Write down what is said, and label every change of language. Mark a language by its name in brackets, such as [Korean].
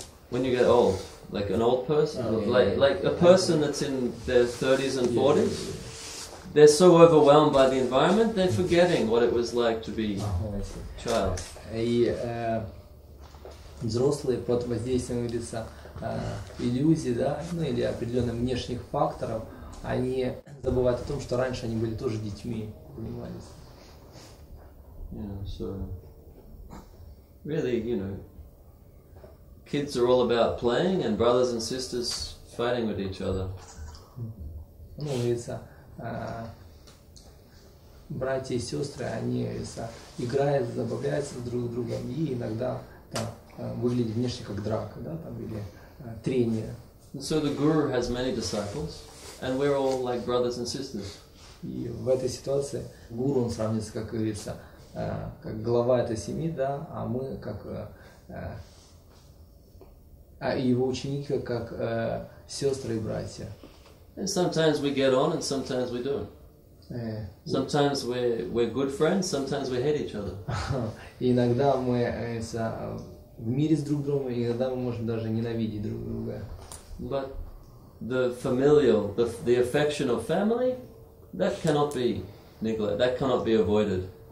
[English] When you get old, like an old person, like a person that's in their 30s and 40s, they're so overwhelmed by the environment, they're forgetting what it was like to be a child. [Russian] И взрослые под воздействием, говорится, иллюзий, да, ну или определенных внешних факторов, они забывают о том, что раньше они были тоже детьми, понимались. [English] Yeah, so really, you know, kids are all about playing and brothers and sisters fighting with each other. [Russian] Ну, говорится, братья и сестры, они, говорится, играют, забавляются друг с другом и иногда там, выглядит внешне как драка, да, там, или трение. [English] So the guru has many disciples, and we're all like brothers and sisters. [Russian] И в этой ситуации гуру он сравнится, как говорится, как глава этой семьи, да, а мы как а его ученики как сестры и братья. [English] And sometimes we get on, and sometimes we don't. Sometimes we're good friends, sometimes we hate each other. [Russian] И иногда мы в мире с друг другом, и иногда мы можем даже ненавидеть друг друга. [English] But the familial, the affection of family, that cannot be neglected, that cannot be avoided.